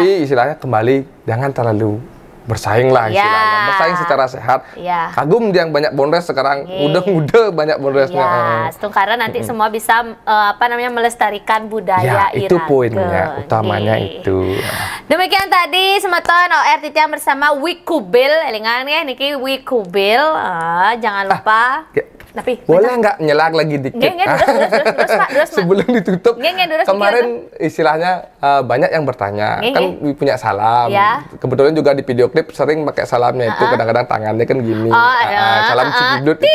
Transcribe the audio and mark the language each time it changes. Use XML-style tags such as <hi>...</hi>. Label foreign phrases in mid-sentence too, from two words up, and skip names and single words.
<id>tapi istilahnya kembali jangan terlalu bersaing lah Ya. istilahnya. Bersaing secara sehat. Ya. Kagum yang banyak bondres sekarang. Muda-muda banyak bondresnya. Ya, setungkara nanti semua bisa melestarikan budaya Ya, itu Iraga. poinnya, utamanya Nih. itu. Demikian tadi semeton OR Titian bersama Wi Kubil. Elingan ya niki Wi Kubil. Jangan lupa. Tapi boleh nggak nyelang lagi dikit? Nggak, terus, Pak, terus, Mak. Sebelum ditutup, Nggak, terus, kemarin istilahnya banyak yang bertanya, kan punya salam. Ya. Kebetulan juga di video klip sering pakai salamnya itu, kadang-kadang tangannya kan gini. Salam Cikiblut itu.</id>